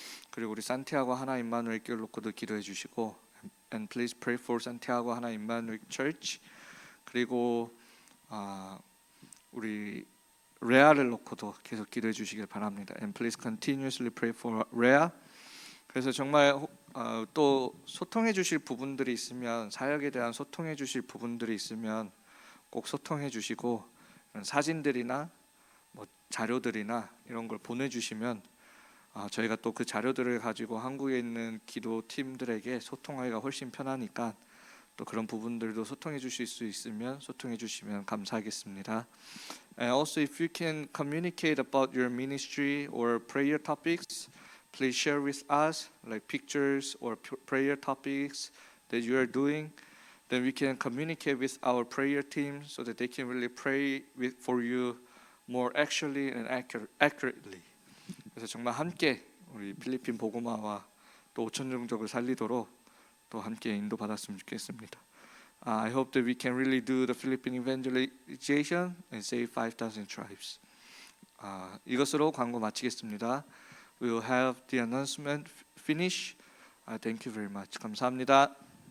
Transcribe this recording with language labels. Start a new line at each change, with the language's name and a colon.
Korean: 그리고 우리 산티아고 하나 임마누엘 교회를 놓고도 기도해 주시고
English: and please pray for
Korean: 산티아고 하나 임마누엘 Church. 그리고 우리 레아를 놓고도 계속 기도해 주시길 바랍니다.
English: And please continuously pray for 레아.
Korean: 그래서 정말 또 소통해 주실 부분들이 있으면 사역에 대한 소통해 주실 부분들이 있으면 꼭 소통해 주시고 사진들이나 뭐 자료들이나 이런 걸 보내주시면 저희가 또 그 자료들을 가지고 한국에 있는 기도 팀들에게 소통하기가 훨씬 편하니까 또 그런 부분들도 소통해 주실 수 있으면 소통해 주시면 감사하겠습니다.
English: And also if you can communicate about your ministry or prayer topics, please share with us like pictures or prayer topics that you are doing. Then we can communicate with our prayer team so that they can really pray for you more actually and accurately.
Korean: 그래서 정말 함께 우리 필리핀 복음화와 또 5천 종족을 살리도록 또 함께 인도받았으면 좋겠습니다.
English: I hope that we can really do the Philippine evangelization and save 5,000 tribes.
Korean: 이것으로 광고 마치겠습니다.
English: We will have the announcement finish. Thank you very much.
Korean: 감사합니다.